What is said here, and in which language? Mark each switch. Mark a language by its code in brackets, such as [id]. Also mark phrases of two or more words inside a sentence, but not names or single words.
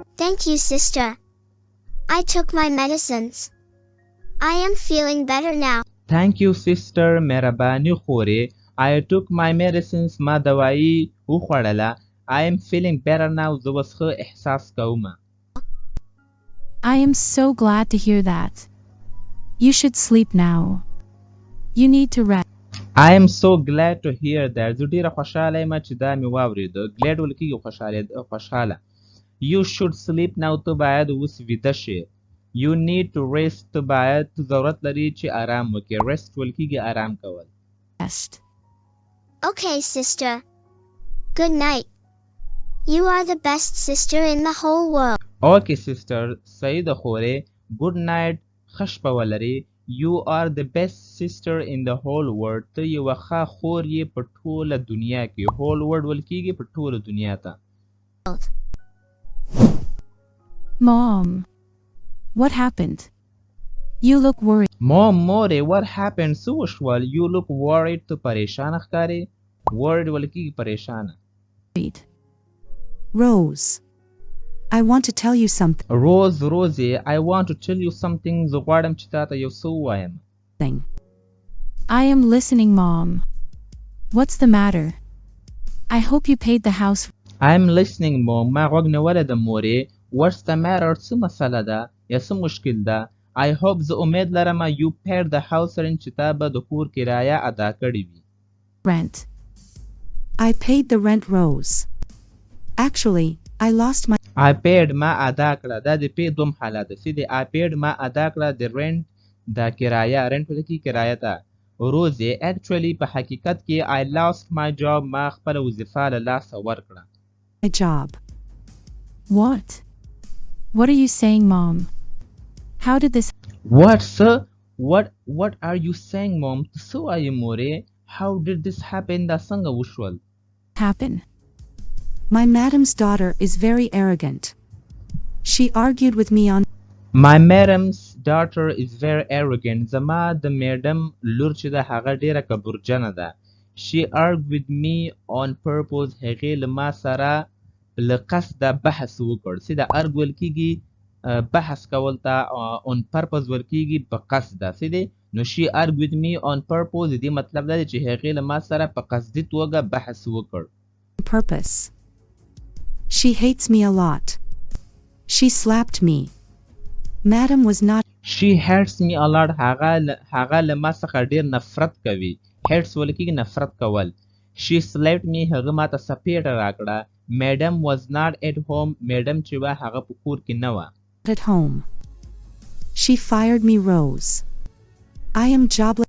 [en] Thank you, sister. I took my medicines. I am feeling better now. Thank you sister [ps] مهرباني خورې. [en] I took my medicines [ps] ما دوايي وخوړله. [en] I am feeling better now [ps] زه اوس ښه احساس کوم. [en] I am so glad to hear that. You should sleep now. You need to rest. I am so glad to hear that. [ps] زه ډېره خوشحاله یم چې دا مې واورېده. glad ویل کېږي خوشحاله. [en] You should sleep now [ps] ته باید اوس ویده شې. [en] You need to rest [ps] ته باید ته ضرورت لري چې آرام وکړې. rest ویل کېږي آرام کول. [en] Rest. Okay, sister. Good night. You are the best sister in the whole world. Okay sister [ps] صحیح ده خورې. [en] good night [ps] ښه شپه ولرې. [en] You are the best sister in the whole world. [ps] ته یوه ښه خور یې په ټوله دنیا کې. [en] whole world [ps] ویل کېږي په ټوله دنیا ته. [en] Mom, what happened? You look worried. Mom, more, what happened? [ps] څه وشول? [en] You look worried. [ps] ته پریشانه ښکارې. worried ویل کېږي پریشانه. [en] Rose, I want to tell you something. Rosie, I want to tell you something. [ps] زه غواړم چې تا ته یو څه ووایم. [en] I am listening, Mom. What's the matter? I hope you paid the house. I am listening, Mom. [ps] ما غوږ نیولی ده مورې. [en] What's the matter? [ps] څه مسله ده یا څه مشکل ده؟ [en] I hope [ps] زه امید لرم [en] you paid the house rent [ps] چې تا به د کور کرایه ادا کړې وي. [en] Rent. I paid the rent, Rose. Actually, I lost my... I paid [ps] ما ادا کړه. دا د پی دوم حالت ده. سیدې [en] I paid [ps] ما ادا کړه د rent دا کرایه. rent ویل کېږي کرایه ته. [en] Rosie, actually [ps] په حقیقت کې [en] I lost my job. [ps] ما خپله وظیفه له لاسه ورکړه. [en] My job. What? What are you saying, Mom? How did this... What, sir? What are you saying, Mom? [ps] څه وایې مورې؟ [en] How did this happen? [ps] دا څنګه وشول؟ [en] happen? My madam's daughter is very arrogant. She argued with me on... My madam's daughter is very arrogant. [ps] زما د میډم لور چې ده هغه ډېره کبرجنه ده. [en] She argued with me on purpose. [ps] هغې له ما سره له قصده بحث وکړ. سیده argue ویل کېږي بحث کول ته. [en] on purpose [ps] ویل کېږي په قصده. سیدې نو [en] she argued with me on purpose. [ps] دې مطلب دا دی چې هغې له ما سره په قصدي توګه بحث وکړ. [en] Purpose. She hates me a lot. She slapped me. Madam was not... She hates me a lot. [ps] هغه له ما څخه ډېر نفرت کوي. hates ویل کېږي نفرت کول. [en] She slapped me. [ps] هغه ما ته سپېټه راکړه. [en] Madam was not at home. [ps] Madam چې وه هغه په کور کې نه وه. [en] At home. She fired me, Rose. I am jobless.